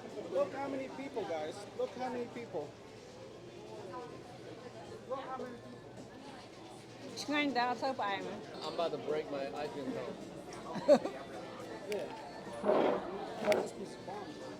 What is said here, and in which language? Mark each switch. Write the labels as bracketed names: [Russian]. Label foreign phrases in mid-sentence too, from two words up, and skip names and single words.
[English] Look how many people, guys. Look how many people. Look how many people. [Khmer] ឆ្ងាញ់តែអត់សូវផ្អែម [English] I'm about to break my ice cream cone. Yeah. This piece of bomb.